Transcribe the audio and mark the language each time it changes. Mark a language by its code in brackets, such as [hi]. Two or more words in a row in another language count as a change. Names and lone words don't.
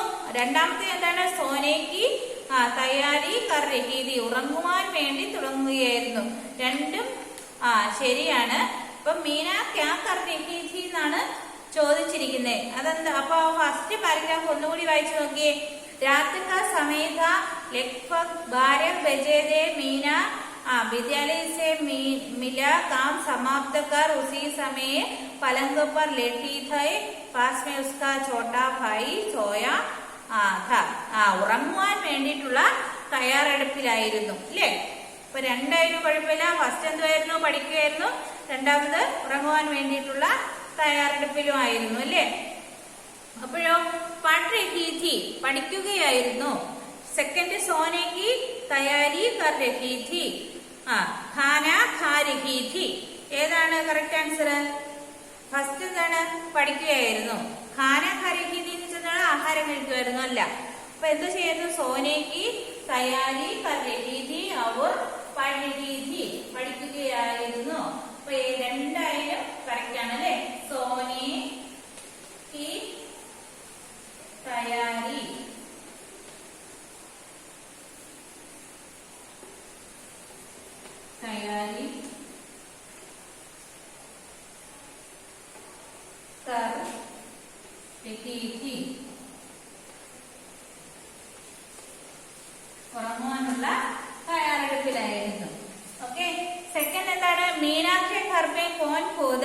[ml] രണ്ടാമത്തെ എന്താണ്? [hi] सोने की तैयारी कर रही थी. [ml] ഉറങ്ങുവാൻ വേണ്ടി തുടങ്ങുകയായിരുന്നു. രണ്ടും ശരിയാണ്. [hi] അപ്പൊ मीना क्या कर रही थी [ml] എന്നാണ് ചോദിച്ചിരിക്കുന്നത്. അതെന്താ? അപ്പൊ [en] first paragraph [ml] ഒന്നുകൂടി വായിച്ചു നോക്കിയേ. [hi] रात्रि का समय था, लगभग 12 बजे थे. मीना विद्यालय से मिला, काम समाप्त कर उसी समय पलंग पर लेटी थी. पास में उसका छोटा भाई सोया था. [ml] ഉറങ്ങുവാൻ വേണ്ടിയിട്ടുള്ള തയ്യാറെടുപ്പിലായിരുന്നു അല്ലേ? ഇപ്പൊ രണ്ടായിരുന്നു കുഴപ്പമില്ല. ഫസ്റ്റ് എന്തായിരുന്നു? പഠിക്കുകയായിരുന്നു. രണ്ടാമത് ഉറങ്ങുവാൻ വേണ്ടിയിട്ടുള്ള തയ്യാറെടുപ്പിലുമായിരുന്നു അല്ലേ? [hi] അപ്പോഴോ पढ़ रही थी, പഠിക്കുകയായിരുന്നു. സെക്കൻഡ് सोने की तैयारी कर रही थी, खाना खा रही थी. [ml] ഏതാണ് കറക്റ്റ് ആൻസർ? ഫസ്റ്റ് എന്താണ്? പഠിക്കുകയായിരുന്നു. [hi] खाना खा रही थी [ml] എന്ന് വെച്ചാൽ ആഹാരം കഴിക്കുമായിരുന്നു അല്ല. അപ്പൊ എന്ത് ചെയ്യുന്നു? [hi] सोने की तैयारी कर रही थी और पढ़ रही थी, പഠിക്കുകയായിരുന്നു. [ml] അപ്പൊ രണ്ടായാലും കറക്റ്റ് ആണ് അല്ലേ? [hi] सोने की तैयारी कर रही थी. [ml] ഉറങ്ങുവാനുള്ള തയ്യാറെടുപ്പിലായിരുന്നു. ഓക്കെ. സെക്കൻഡ് എന്താണ്? [hi] മീനാ के घर में कौन खोदा?